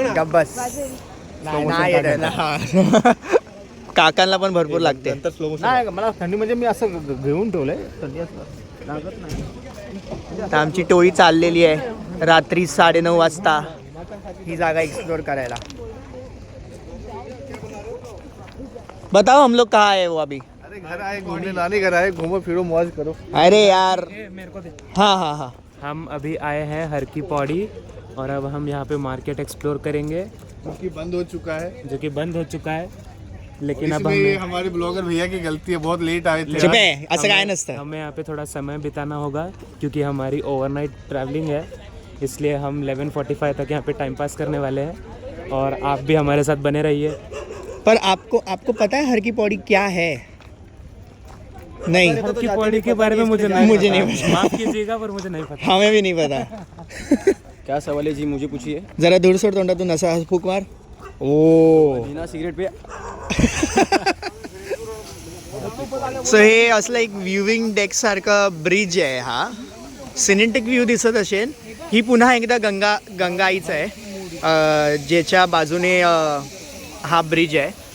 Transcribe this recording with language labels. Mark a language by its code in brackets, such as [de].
[mr] गब्बस नाही येत ना. काकांना पण भरपूर लागते. नाही मला थंडी म्हणजे मी असं घेऊन ठेवलंय, थंडी असं लागत नाही. तर आमची टोळी चाललेली आहे रात्री 9:30 वाजता ही जागा एक्सप्लोर करायला. [hi] बताओ हम लोग कहाँ है वो अभी. अरे घर आए घूमने, नानी घर आए, घूमो फिरो मौज करो. अरे यार हाँ हाँ हाँ, हम अभी आए हैं हर की पौड़ी और अब हम यहाँ पे मार्केट एक्सप्लोर करेंगे, जो कि बंद हो चुका है. जो कि बंद हो चुका है. लेकिन अब इसमें हमारे ब्लॉगर भैया की गलती है, बहुत लेट आए थे. [mr] चुप आहे, असं काय नसतं. [hi] हमें यहाँ पे थोड़ा समय बिताना होगा क्योंकि हमारी ओवरनाइट ट्रैवलिंग है, इसलिए हम 11:45 तक यहाँ पे टाइम पास करने वाले हैं और आप भी हमारे साथ बने रहिए. पर आपको पता है हर की पौड़ी क्या है? नहीं, हर की पौड़ी के बारे में मुझे नहीं पता. माफ कीजिएगा पर मुझे नहीं पता. हमें भी नहीं पता. क्या सवाल है जी, मुझे पूछिए. [mr] जरा दूर सोड तोंडातून असा फूक मार. ओ [hi] बिना सिगरेट पे. [mr] सो हे असलं एक व्ह्यूविंग डेक सारखं ब्रिज आहे. हा सिनेटिक व्ह्यू दिसत असेल. ही पुन्हा एकदा गंगाईच आहे, ज्याच्या बाजूने हा ब्रिज आहे.